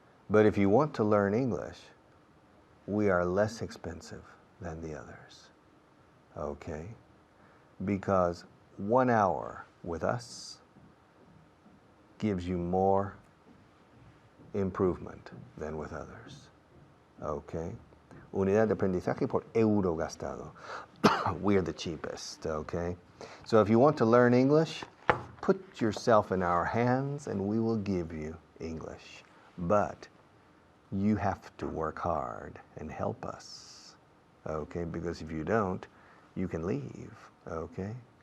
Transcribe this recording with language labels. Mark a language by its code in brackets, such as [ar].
[en] But if you want to learn English, we are less expensive than the others. Okay? Because 1 hour with us gives you more improvement than with others. Okay? [es] Unidad de aprendizaje por euro gastado. [en] We're the cheapest, okay? So if you want to learn English, put yourself in our hands and we will give you English. But you have to work hard and help us, okay? Because if you don't, you can leave, okay?